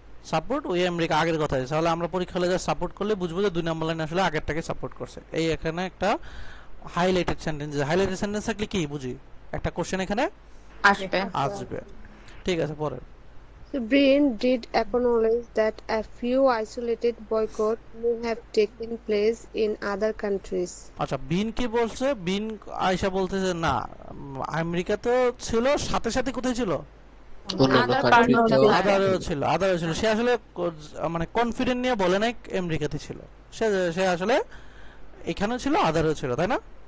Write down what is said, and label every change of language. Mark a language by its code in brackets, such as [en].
[bn] Support ওই America আগের কথা আছে, তাহলে আমরা পরীক্ষা হলে যা সাপোর্ট করলে বুঝবো যে 2 নম্বর লাইনে আসলে আগেরটাকে সাপোর্ট করছে। এই এখানে একটা হাইলাইটেড সেন্টেন্স, হাইলাইটেড সেন্টেন্স থাকলে কি বুঝি একটা কোশ্চেন এখানে আসবে। আসবে। ঠিক আছে, পরে [en] So Brian did acknowledge that a few isolated boycotts may have taken place in other countries. [bn] আচ্ছা বিন কি বলছে? বিন আয়শা বলতেছে না আমেরিকা তো ছিল, সাথে সাথে কোথায় ছিল? অন্যান্য [en] Other [bn] কান্ট্রিতেও [en] part- [bn] আদারও ছিল, আদারও ছিল। সে আসলে মানে কনফিডেন্ট নিয়ে বলে নাই আমেরিকাতে ছিল, সে আসলে এখানেও ছিল আদারও ছিল, তাই না?